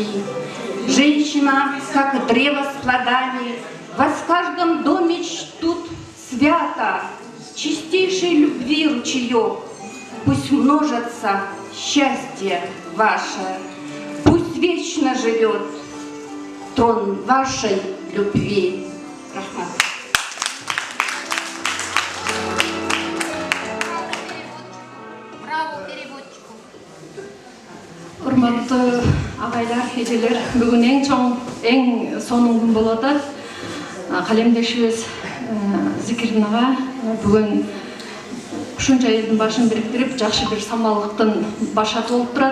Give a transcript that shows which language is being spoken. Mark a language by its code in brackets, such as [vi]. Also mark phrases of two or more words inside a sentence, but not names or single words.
[ru] Женщина, как древо с плодами, вас в каждом доме чтут свято, чистейшей любви ручеек. Пусть множится счастье ваше, пусть вечно живет трон вашей любви. [ky] Рахмат. Урматтуу агайлар, эжелер, бүгүн эң сонун күн болуп атат. Калемдешибиз Зикирдин ага бүгүн ушунча элдин башын бириктирип, жакшы бир самалдыктын башаты болуп турат.